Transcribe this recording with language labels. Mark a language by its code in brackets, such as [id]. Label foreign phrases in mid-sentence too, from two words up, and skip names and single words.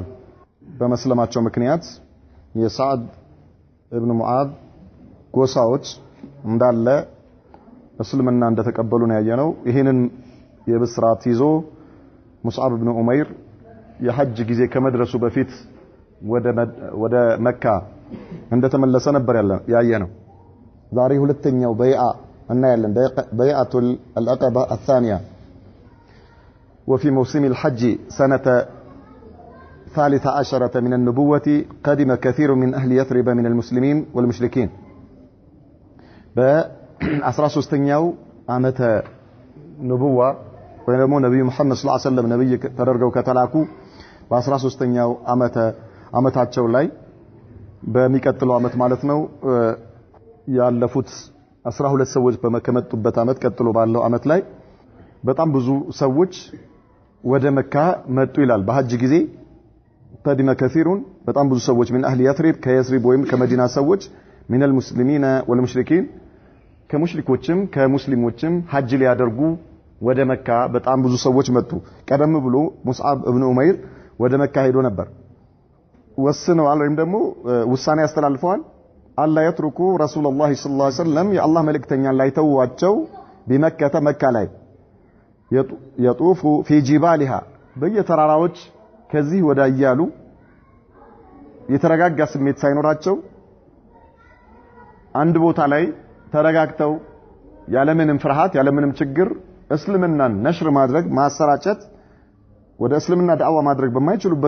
[am] በመስለማቸው ምክንያት የሰዓድ ኢብኑ ሙዓዝ ጎሳዎች እንዳለ እስልምና እንደተቀበሉ ነው ያየነው። ይሄንን የብስራት ይዞ ሙስዓብ ኢብኑ ኡመይር የሐጅ ጊዜ ከመድረሱ በፊት ወደ መካ እንደተመለሰ ነበር ያየነው። ዛሬ ሁለተኛው በይዓ እናያለን። [ar] بيعة العقبة الثانية وفي موسم الحج سنة 13 من النبوة قدم كثير من أهل يثرب من المسلمين والمشركين. [am] በ13ኛው ዓመተ ንቡዋ ወይም ነብዩ መሐመድ [ar] صلى الله عليه وسلم [am] ነብይ ተደርገው ከተላኩ በ13ኛው ዓመታቸው ላይ በሚቀጥለው ዓመት ማለት ነው ያለፉት 12 ሰዎች በመከመጡበት ዓመት ቀጥሎ ባለው ዓመት ላይ በጣም ብዙ ሰዎች ወደ መካ መጡ ይላል። በሐጅ ጊዜ [ar] قدم كثير [am] በጣም ብዙ ሰዎች [ar] من اهل يثرب [am] ከየስሪብ ወይም ከመዲና ሰዎች [ar] من المسلمين والمشركين [am] ከሙሽሪኮችም ከሙስሊሞችም ሐጅ ሊያደርጉ ወደ መካ በጣም ብዙ ሰዎች መጡ። ቀደም ብሎ ሙስዓብ ኢብኑ ኡመይር ወደ መካ ሄዶ ነበር። ወስነዋል ወይም ደግሞ ውሳኔ ያስተላልፈዋል። [ar] ألا يتركوا رسول الله صلى الله عليه وسلم [am] የአላህ መልእክተኛን ላይ ተዋቸው በመካ መካ ላይ [ar] يطوف في جبالها [am] በየተራራዎች ከዚህ ወዳ ያሉ የተረጋጋ ስሜት ሳይኖራቸው አንድ ቦታ ላይ ተረጋግተው ያለምንም ፍርሃት ያለምንም ችግር እስልምናን ነሽር ማድረግ ማሰራጨት ወደ እስልምና ዳዕዋ ማድረግ በማይችሉበት